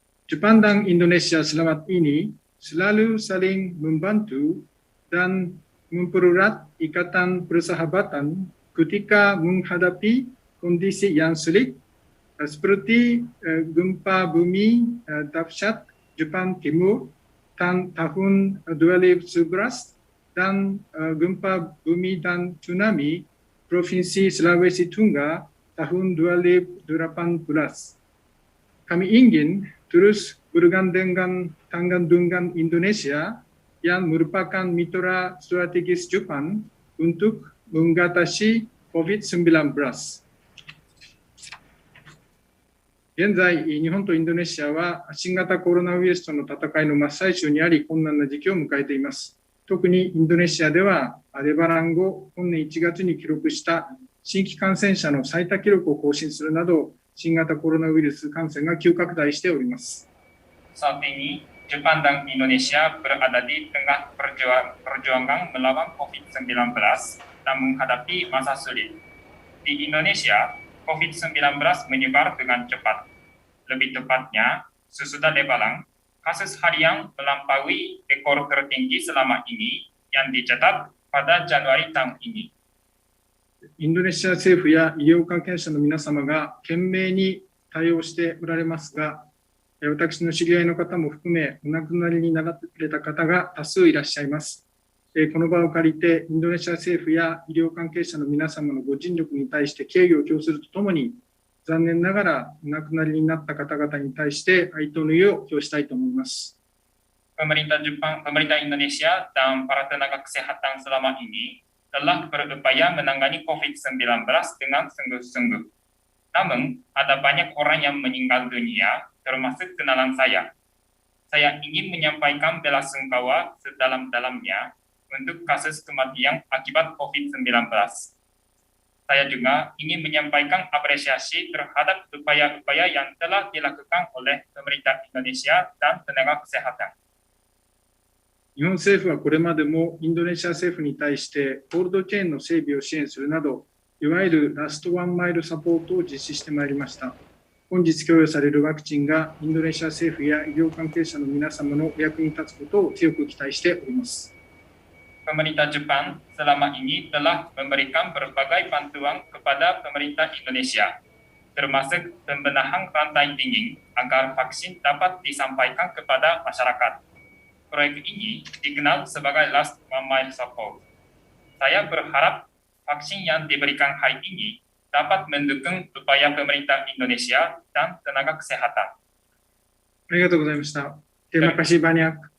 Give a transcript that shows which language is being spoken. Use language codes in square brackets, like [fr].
[id] Jepang dan Indonesia selama ini selalu saling membantu dan mempererat ikatan persahabatan ketika menghadapi kondisi yang sulit seperti gempa bumi dahsyat Jepang Timur tahun 2011 dan gempa bumi dan tsunami Provinsi Sulawesi Tengah tahun 2018. Kami ingin terus bergandengan tangan dengan Indonesia yang merupakan mitra strategis Jepang untuk mengatasi COVID-19. [ja] 現在、日本とインドネシアは新型コロナウイルスとの戦いの真っ最中にあり、困難な時期を迎えています。特にインドネシアでは、レバラン後、本年1月に記録した新規感染者の最多記録を更新するなど、新型コロナウイルス感染が急拡大しております。 [id] Saat ini, Jepang dan Indonesia berada di tengah perjuangan melawan COVID-19 dan menghadapi masa sulit. Di Indonesia, COVID-19 menyebar dengan cepat. Lebih tepatnya, sesudah Lebaran, kasus harian melampaui rekor tertinggi selama ini yang dicatat pada Januari tahun ini. [ja] インドネシア政府や医療関係者の皆様が懸命に対応しておられますが、私の知り合いの方も含め、お亡くなりになられた方が多数いらっしゃいます。この場を借りて、インドネシア政府や医療関係者の皆様のご尽力に対して敬意を表するとともに、残念ながらお亡くなりになった方々に対して哀悼の意を表したいと思います。 [id] Pemerintah Jepang, pemerintah Indonesia dan para tenaga kesehatan selama ini telah berupaya menangani COVID-19 dengan sungguh-sungguh. Namun, ada banyak orang yang meninggal dunia, termasuk kenalan saya. Saya ingin menyampaikan belasungkawa sedalam-dalamnya untuk kasus kematian akibat COVID-19. Saya juga ingin menyampaikan apresiasi terhadap upaya-upaya yang telah dilakukan oleh pemerintah Indonesia dan tenaga kesehatan. [ja] 日本政府はこれまでもインドネシア政府に対してコールドチェーンの整備を支援するなど、いわゆるラストワンマイルサポートを実施してまいりました。本日供与されるワクチンがインドネシア政府や医療関係者の皆様のお役に立つことを強く期待しております。 [id] Pemerintah Jepang selama ini telah memberikan berbagai bantuan kepada pemerintah Indonesia, termasuk pembenahan rantai dingin agar vaksin dapat disampaikan kepada masyarakat. Proyek ini dikenal sebagai Last One Mile Support. Saya berharap vaksin yang diberikan hari ini dapat mendukung upaya pemerintah Indonesia dan tenaga kesehatan. [ja] ありがとうございました。 [id] Terima kasih banyak.